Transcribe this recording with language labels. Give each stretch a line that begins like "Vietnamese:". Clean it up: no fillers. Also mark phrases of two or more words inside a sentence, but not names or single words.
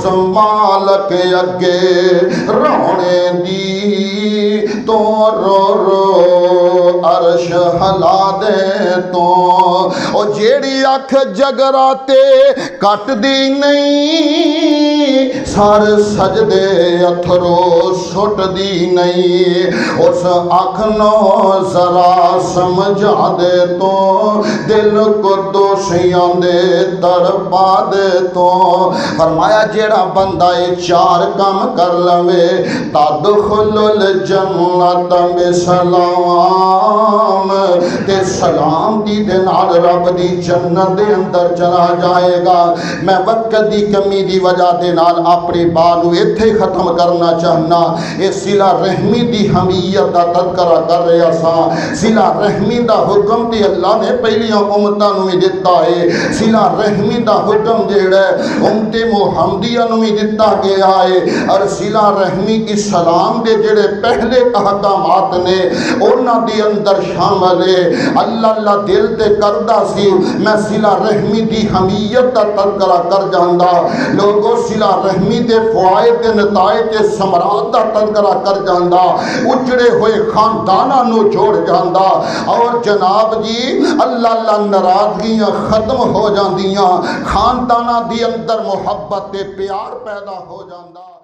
Punjabi: مالک اگے رونے دی، تو رو رو عرش ہلا دے تو، او جیڑی اکھ جگراتے کٹ دی نہیں، سر سجدے اتھرو سٹ دی نہیں، اس اکھ نو ذرا سمجھا دے تو، دل کو دوشیاں دے تڑپا دے تو۔ فرمایا جیڑا بندہ یہ 4 کام کر لوے،
Arabic: تدخل الجنت بسلام،
Punjabi: تے سلام دی دے نال رب دی جنت دے اندر چلا جائے گا۔ میں وقت دی کمی دی وجہ دے نال اپنی بات نو ایتھے ختم کرنا چاہنا، اے صلہ رحمی دی اہمیت دا تذکرہ کر رہا سا۔ صلہ رحمی دا حکم تے اللہ نے پہلیاں امتاں نوں بھی دتا ہے، صلہ رحمی دا حکم جیڑا امت محمدیہ نوں بھی دتا گیا ہے، اور صلہ رحمی اسلام دے جڑے پہلے احکامات نے انہاں دے اندر شامل ہے۔ اللہ دل تے کردہ سی میں صلہ رحمی دی اہمیت دا تذکرہ کر جاندا، لوگوں صلہ رحمی دے فوائد تے نتائج تے ثمرات دا تذکرہ کر جاندا، اجڑے ہوئے خانداناں نو جوڑ جاندا، اور جناب جی اللہ ناراضگیاں ختم ہو جاندیاں، خانداناں دی اندر محبت تے پیار پیدا ہو جاندا۔